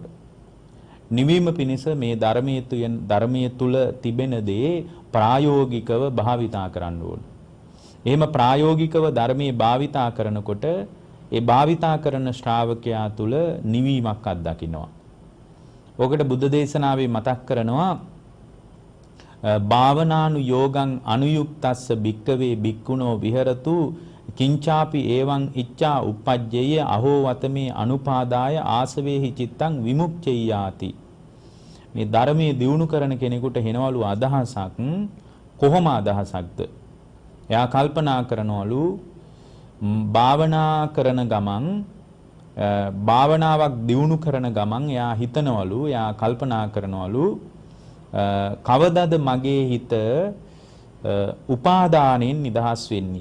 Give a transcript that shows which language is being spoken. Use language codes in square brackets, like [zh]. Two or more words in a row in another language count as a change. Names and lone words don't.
[si] නිවීම පිණිස මේ ධර්මයේ තුල තිබෙන දේ ප්‍රායෝගිකව භාවිතා කරන්න ඕන. එහෙම ප්‍රායෝගිකව ධර්මයේ භාවිතා කරනකොට ඒ භාවිතා කරන ශ්‍රාවකයා තුල නිවීමක් අත්දකින්නවා. ඔකට බුද්ධ දේශනාවේ මතක් කරනවා [pi] භාවනානු යෝගං අනුයුක්තස්ස භික්කවේ භික්ඛුනෝ විහෙරතු කිංචාපි එවං ඉච්ඡා උප්පජ්ජේය අහෝ වතමේ අනුපාදාය ආසවේහි චිත්තං විමුක්ඛේයාති. [si] මේ ධර්මයේ දියුණු කරන කෙනෙකුට හෙනවලු අදහසක්. කොහොම අදහසක්ද? එයා කල්පනා කරනවලු භාවනා කරන ගමන් භාවනාවක් දියුණු කරන ගමන් එයා හිතනවලු, එයා කල්පනා කරනවලු කවදද මගේ හිත උපාදානෙන් නිදහස් වෙන්නේ?